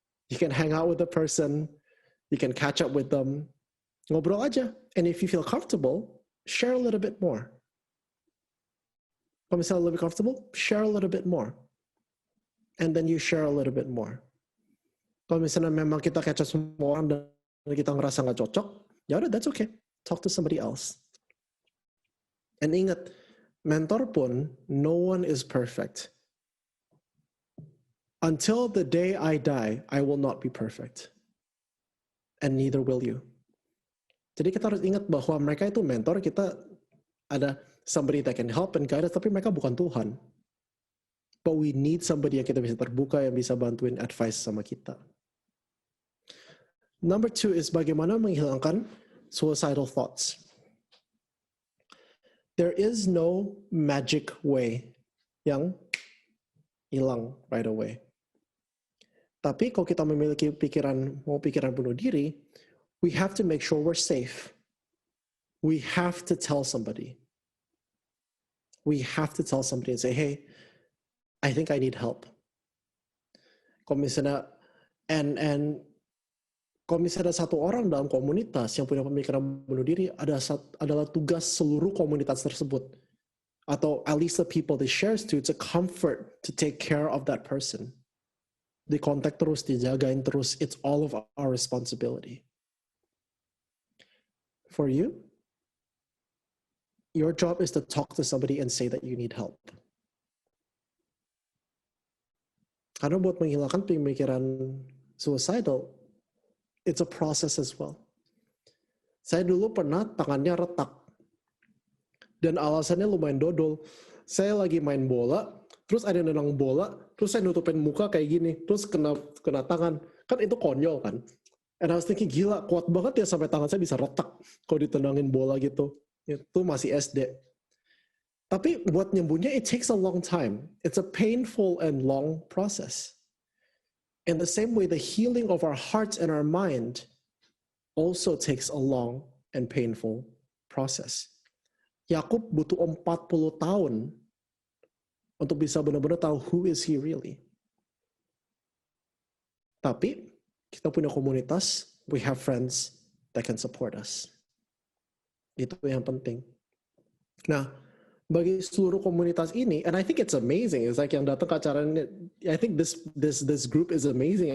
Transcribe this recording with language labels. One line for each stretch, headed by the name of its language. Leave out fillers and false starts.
English: You can hang out with the person, you can catch up with them,
Indonesian: ngobrol aja.
English: And if you feel comfortable, share a little bit more.
Indonesian: Kalau misalnya lebih
English: comfortable, share a little bit more. And then you share a little bit more.
Indonesian: Kalau misalnya memang kita
English: catch up
Indonesian: semua orang dan kita ngerasa nggak cocok, ya udah,
English: that's okay. Talk to somebody else. And
Indonesian: ingat,
English: mentor pun, no one is perfect. Until the day I die, I will not be perfect. And neither will you.
Indonesian: Jadi kita harus ingat bahwa mereka itu mentor, kita ada
English: somebody that can help and guide us,
Indonesian: tapi mereka bukan Tuhan.
English: But we need somebody
Indonesian: yang kita bisa terbuka, yang bisa bantuin advice sama kita.
English: Number 2 is
Indonesian: bagaimana menghilangkan
English: suicidal thoughts. There is no magic way
Indonesian: yang hilang
English: right away.
Indonesian: Tapi kalau kita memiliki pikiran bunuh diri,
English: we have to make sure we're safe. We have to tell somebody. We have to tell somebody and say, hey, I think I need help.
Indonesian: Kalau misalnya, and kalau misalnya ada satu orang dalam komunitas yang punya pemikiran bunuh diri, adalah tugas seluruh komunitas tersebut. Atau
English: at least the people they shares to comfort, to take care of that person.
Indonesian: Dikontak terus, dijagain terus.
English: It's all of our responsibility. For you, your job is to talk to somebody and say that you need help.
Indonesian: Karena buat menghilangkan pemikiran suicidal,
English: it's a process as well.
Indonesian: Saya dulu pernah tangannya retak. Dan alasannya lumayan dodol. Saya lagi main bola, terus ada yang nendang bola, terus saya nutupin muka kayak gini, terus kena tangan. Kan itu konyol kan?
English: And I was thinking,
Indonesian: gila, kuat banget ya sampai tangan saya bisa retak kalau ditendangin bola gitu. Itu masih SD. Tapi buat nyembuhnya,
English: it takes a long time. It's a painful and long process. In the same way, the healing of our hearts and our mind also takes a long and painful process.
Indonesian: Yakub butuh 40 tahun untuk bisa benar-benar tahu
English: who is he really.
Indonesian: Tapi kita punya komunitas,
English: we have friends that can support us.
Indonesian: Itu yang penting. Nah, bagi seluruh komunitas ini,
English: and I think it's amazing.
Indonesian: It's like yang datang ke acara ini, I think this group is amazing.